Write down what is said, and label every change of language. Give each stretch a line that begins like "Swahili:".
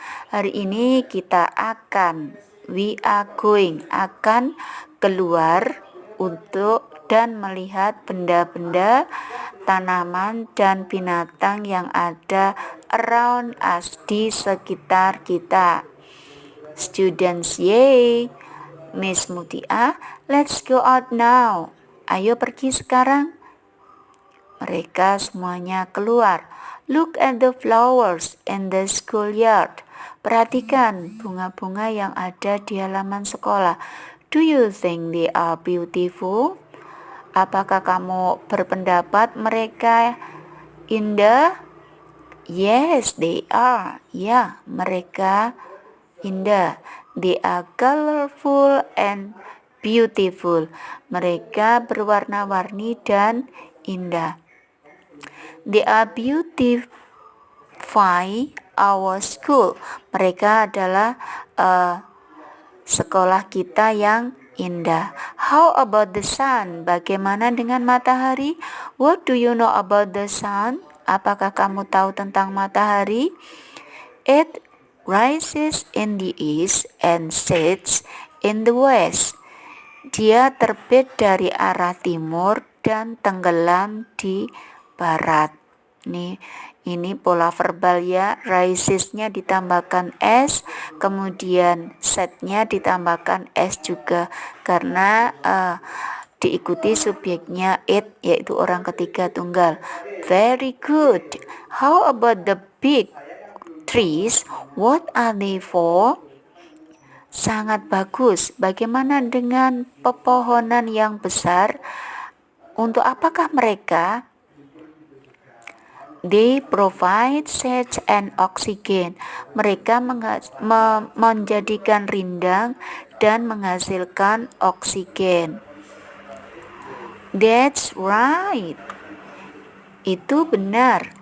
Indonesian: Hari ini kita we are going, akan keluar untuk dan melihat benda-benda, tanaman, dan binatang yang ada around us, di sekitar kita.
English: Students, yay! Miss Mutia, let's go out now.
Indonesian: Ayo pergi sekarang. Mereka semuanya keluar.
English: Look at the flowers in the schoolyard. Perhatikan bunga-bunga yang ada di halaman sekolah. Do you think they are beautiful?
Indonesian: Apakah kamu berpendapat mereka indah?
English: Yes, they are. Ya, mereka indah. They are colorful and beautiful.
Indonesian: Mereka berwarna-warni dan indah.
English: They are beautify our school.
Indonesian: Mereka adalah sekolah kita yang indah.
English: How about the sun? Bagaimana dengan matahari? What do you know about the sun?
Indonesian: Apakah kamu tahu tentang matahari?
English: It rises in the east and sets in the west.
Indonesian: Dia terbit dari arah timur dan tenggelam di barat. Ini pola verbal ya. Risesnya ditambahkan s, kemudian setnya ditambahkan s juga karena diikuti subjeknya it, yaitu orang ketiga tunggal.
English: Very good. How about the big trees? What are they for? Sangat bagus.
Indonesian: Bagaimana dengan pepohonan yang besar? Untuk apakah mereka?
English: They provide shade and oxygen.
Indonesian: Mereka menjadikan rindang dan menghasilkan oksigen.
English: That's right. Itu benar.